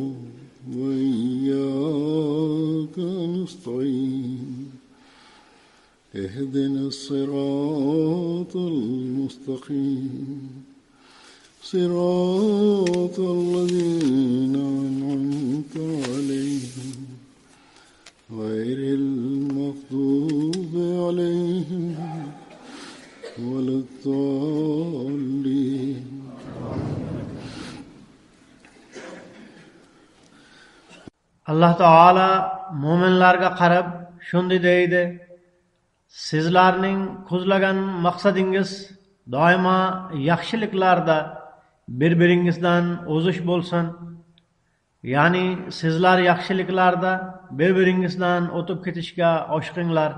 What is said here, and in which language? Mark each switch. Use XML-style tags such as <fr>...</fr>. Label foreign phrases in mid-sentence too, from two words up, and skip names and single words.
<ar>وإياك نستعين اهدنا الصراط المستقيم صراط الذين أنعمت عليهم غير المغضوب عليهم ولا الضالين</ar> <uz>Allah Taala mo'minlarga qarab shunday deydi: Sizlarning ko'zlagan maqsadingiz doimo yaxshiliklarda bir-biringizdan o'zish bo'lsin. Ya'ni sizlar yaxshiliklarda bir-biringizdan o'tib ketishga oshiqinglar.</uz>